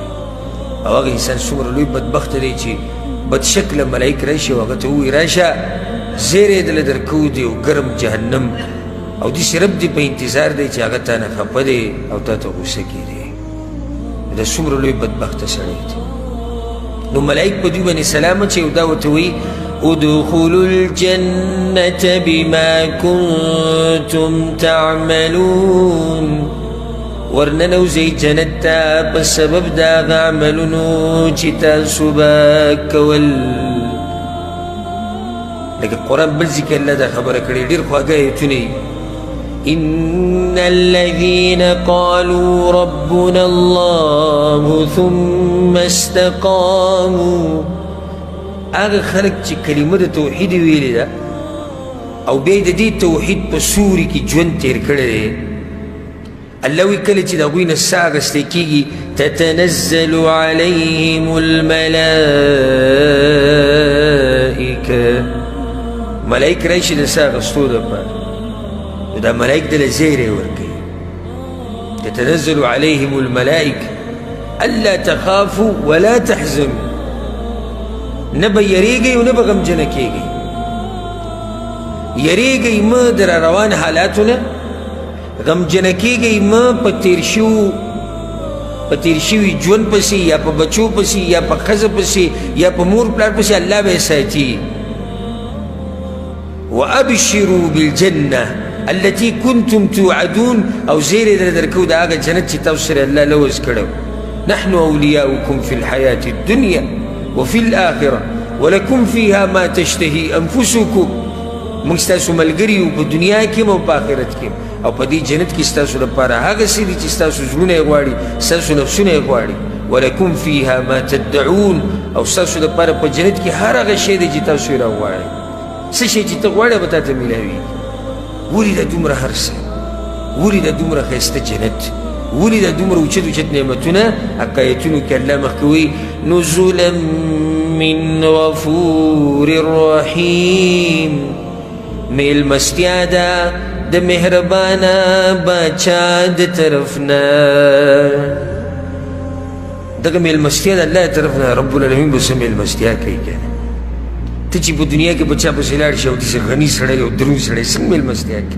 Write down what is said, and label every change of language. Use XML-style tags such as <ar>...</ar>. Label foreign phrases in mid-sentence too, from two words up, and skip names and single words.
<ps>او هغه انسان څومره لوی بدبخته دی چې بدشکله ملایک راشي او هغه ته ووایي راشه زیری یې دله درکوو دی او ګرم جهنم، او داسې رب دی په انتظار دی چې هغه تا نه خفه دی او تا ته غوسه کېدی. دا څومره لوی بدبخته سړی دی. نو ملائک په دوی باندې سلام اچوي او دا ورته وایي</ps> <ar>ادخلوا الجنة بما كنتم تعملون،</ar> <ps>ورننوځئ جنت ته په سبب د هغه عملونو چې تاسو به کول. لکه قرآن بل ځای کې الله دا خبره کړې، ډېر خواږه ایتونه یي.</ps> <ar>إن الذين قالوا ربنا الله ثم استقاموا،</ar> <ps>هغه خلک چې کلمه د توحید ویلې ده او بیا یې د دې توحید په سوري کې ژوند تېر کړی دی. الله وایي کله چې د هغوی نه ساه اخیستی کېږي</ps> <ar>تتنزل علیهم الملائکه،</ar> <ps>ملایک راشي د ساه اخیستو دپاره. نو دا ملائک دله زیری ورکوي.</ps> <ar>تتنزل علیهم الملائکه الا تخافوا ولا تحزنوا،</ar> <ps>نه به یریږئ او نه به غمجنه کېږئ. یریږئ مه د را روان حالاتو نه، غمجنه کېږئ مه په تېر شوو په تیر شوي ژوند پسې یا په بچو پسې یا په ښځه پسې یا په مور پلار پسې الله به یې ساتي.</ps> <ar>وابشروا بالجنه التي كنتم توعدون،</ar> <ps>او زیری درکو د هغه جنت چې تاسو سره الله لوز کړو.</ps> <ar>نحن اولیاؤکم فی الحیاة الدنیا وفي الآخرة ولکم فیها ما تشتهی انفسکم.</ar> <ps>موږ ستاسو ملګري یو په دنیا کې هم او په آخرت کې هم، او په دې جنت کې ستاسو لپاره هغه څه دي چې ستاسو زړونه یې غواړي، ستاسو نفسونه یې غواړي.</ps> <ar>ولکم فیها ما تدعون،</ar> <ps>او ستاسو لپاره په جنت کې هر هغه شی دی چې تاسو یې راغواړئ. څه شی چې ته غواړې به تا ته میلاوي. ولیده دومره هر څه، ولیده دومره ښایسته جنت، ولیده دومره اوچت اوچت نعمتونه. حقایتونو کې الله مخکې وایي</ps> <ar>نزلا من غفور رحیم،</ar> <ps>میلمستیا ده د مهربانه باچا د طرف نه. دغه میلمستیا د الله طرف نه</ps> <ar>رب العالمین</ar> <ps>به څه میلمستیا کوي که نه. ته چې په دنیا کې بچا پسې لاړ شي او داسې غني سړی او دروند سړی څنګه میلمستیا کوي؟</ps>